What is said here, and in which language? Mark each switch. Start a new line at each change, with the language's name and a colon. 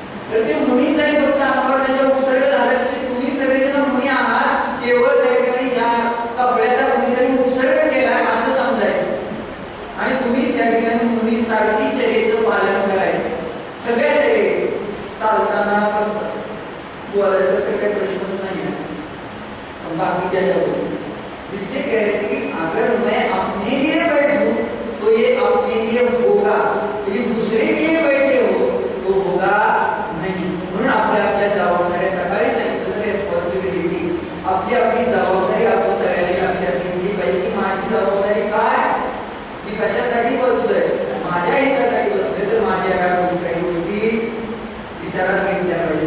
Marathi: तर ते मुनी जरी फक्त अंगावर त्यांचा उपसर्ग झाला तसे तुम्ही सगळेजण मुनी आहात, केवळ त्या ठिकाणी या कपड्याचा कोणीतरी उपसर्ग केला असं समजायचं आणि तुम्ही त्या ठिकाणी मुलीसारखी चर्येचं पालन करायचं. सगळ्या चर्ये चालताना बसतात बोलायचं तर काही प्रश्नच नाही आहे. बाकीच्या
Hindi: इसलिए कह रहे थे कि अगर मैं अपने लिए बैठूं तो ये अपने लिए होगा, यदि दूसरे के लिए बैठे हो तो होगा नहीं.
Marathi: म्हणून आपल्या आपल्या जबाबदाऱ्या सकाळी सांगितलं रेस्पॉन्सिबिलिटी आपली आपली जबाबदारी आपण सगळ्यांनी लक्षात घेतली पाहिजे की माझी जबाबदारी काय, मी कशासाठी बसलोय, माझ्या हितासाठी बसलोय तर माझ्या काही गोष्टी विचारात घेतल्या पाहिजे.